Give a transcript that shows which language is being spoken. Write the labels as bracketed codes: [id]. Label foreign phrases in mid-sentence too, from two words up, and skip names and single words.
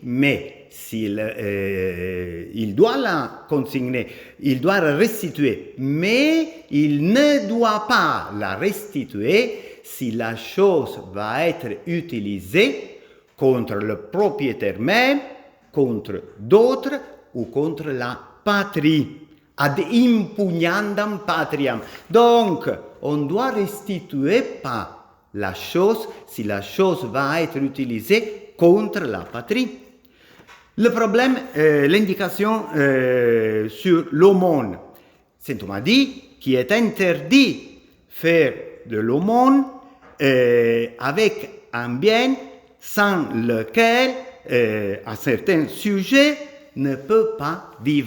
[fr] mais s'il il doit la consigner, il doit la restituer, mais il ne doit pas la restituer si la chose va être utilisée contre le propriétaire même, contre d'autres ou contre la patrie. [la] Ad impugnandam patriam. [fr] Donc, on doit restituer pas la chose si la chose va être utilisée contre la patrie. Le problème, l'indication sur l'aumône. Saint Thomas dit qu'il est interdit faire de l'aumône avec un bien sans lequel un certain sujet ne peut pas vivre.